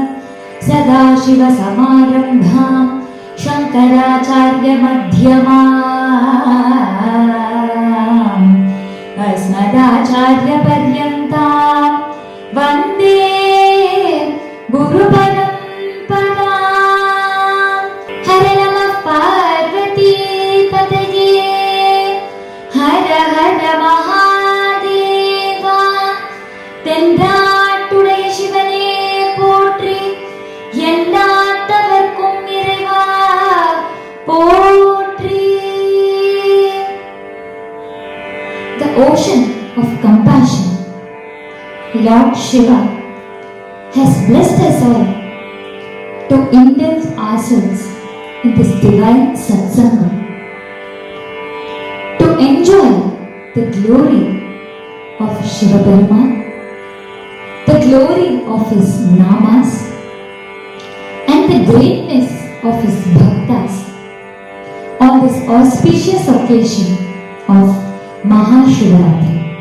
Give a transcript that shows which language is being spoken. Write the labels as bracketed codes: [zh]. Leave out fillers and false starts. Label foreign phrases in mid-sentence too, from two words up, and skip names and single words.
[sa] सदाशिवसमारम्भां शङ्कराचार्यमध्यमाम् अस्मदाचार्यपर्यन्तां वन्दे गुरुपरम्पराम्। हर नमः पार्वतीपतये, हर हर महादेवा। [ta] தென்னாட்டுடைய சிவனே போற்றி, எந்நாட்டவர்க்கும் இறைவா போற்றி. [en] The ocean of compassion, Lord Shiva, has blessed us all to indulge ourselves in this divine satsanga, to enjoy the glory of Shiva Perumal, the glory of his namas, and the greatness of his bhaktas on this auspicious occasion of Mahashivaratri.